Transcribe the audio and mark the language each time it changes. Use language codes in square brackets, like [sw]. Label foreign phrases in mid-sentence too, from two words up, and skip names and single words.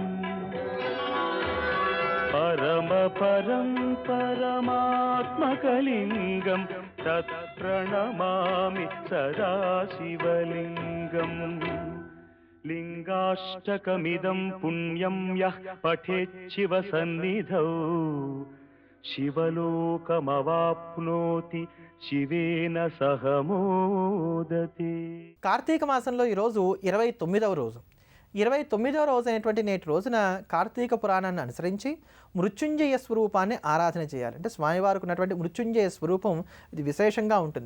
[sa] परमात्मकलिङ्गं तत्प्रणमामि सदा शिवलिङ्गम् लिङ्गाष्टकमिदं पुण्यं यः पठेच्छिवसन्निधौ शिवलोकमवाप्नोति శివేన సహమోదతే. [te] కార్తీక మాసంలో ఈరోజు 29వ రోజు. 29వ రోజు అయినటువంటి నేటి రోజున కార్తీక పురాణాన్ని అనుసరించి మృత్యుంజయ స్వరూపాన్ని ఆరాధన చేయాలి. అంటే స్వామివారికి ఉన్నటువంటి మృత్యుంజయ స్వరూపం ఇది విశేషంగా ఉంటుంది.